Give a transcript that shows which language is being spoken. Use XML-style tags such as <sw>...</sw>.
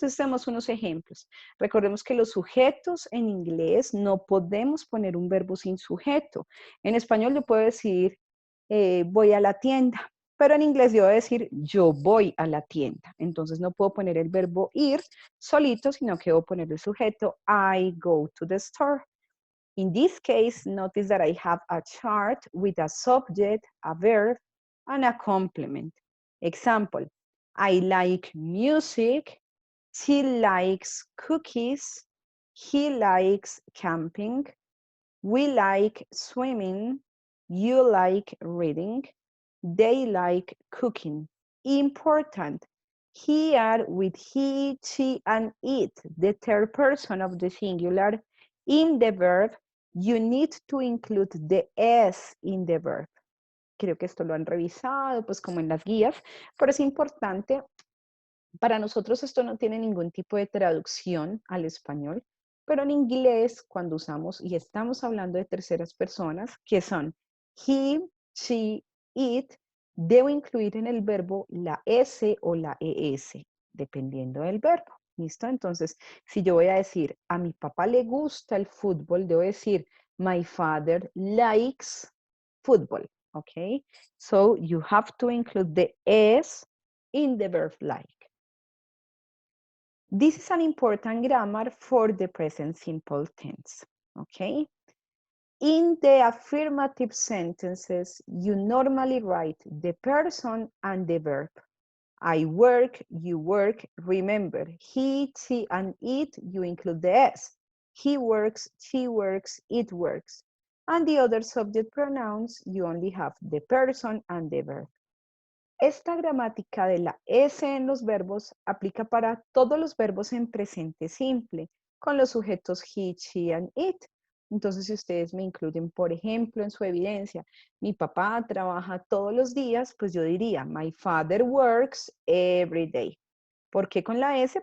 <es>Entonces, tenemos unos ejemplos. Recordemos que los sujetos en inglés no podemos poner un verbo sin sujeto. En español yo puedo decir voy a la tienda, pero en inglés yo voy a decir yo voy a la tienda. Entonces, no puedo poner el verbo ir solito, sino que debo poner el sujeto</es> <en>I go to the store. In this case, notice that I have a chart with a subject, a verb, and a complement. Example, I like music, she likes cookies, he likes camping, we like swimming, you like reading, they like cooking. Important. Here with he, she, and it, the third person of the singular, in the verb, you need to include the S in the verb.</en> <es>Creo que esto lo han revisado, pues como en las guías, pero es importante. Para nosotros esto no tiene ningún tipo de traducción al español, pero en inglés, cuando usamos y estamos hablando de terceras personas, que son he, she, it, debo incluir en el verbo la S o la ES, dependiendo del verbo. ¿Listo? Entonces, si yo voy a decir, a mi papá le gusta el fútbol, debo decir,</es> <en>my father likes football. ¿Ok? So, you have to include the S in the verb like. This is an important grammar for the present simple tense, okay? In the affirmative sentences, you normally write the person and the verb. I work, you work. Remember, he, she, and it, you include the S. He works, she works, it works. And the other subject pronouns, you only have the person and the verb.</en> <es>Esta gramática de la S en los verbos aplica para todos los verbos en presente simple, con los sujetos he, she, and it. Entonces, si ustedes me incluyen, por ejemplo, en su evidencia, mi papá trabaja todos los días, pues yo diría,</es> <en>my father works every day.</en> <es>¿Por qué con la S?</es>